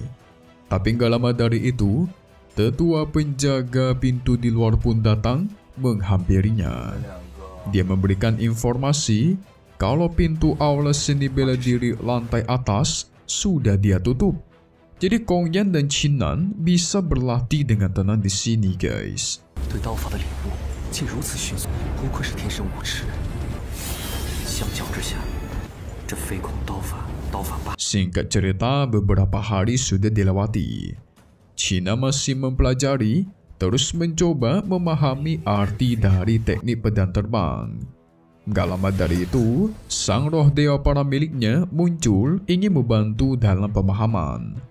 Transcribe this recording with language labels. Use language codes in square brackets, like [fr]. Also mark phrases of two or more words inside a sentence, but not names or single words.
[id] Tapi gak lama dari itu, tetua penjaga pintu di luar pun datang menghampirinya. Dia memberikan informasi kalau pintu aula seni bela diri lantai atas sudah dia tutup. Jadi Kongyan dan Qin bisa berlatih dengan tenang di sini guys. [zh] 对刀法的领悟竟如此迅速，不愧是天生武痴。相较之下，这飞孔刀法霸。 [id] Singkat cerita, beberapa hari sudah dilewati. Qin masih mempelajari, terus mencoba memahami arti dari teknik pedang terbang. Gak lama dari itu, sang roh dewa para miliknya muncul ingin membantu dalam pemahaman.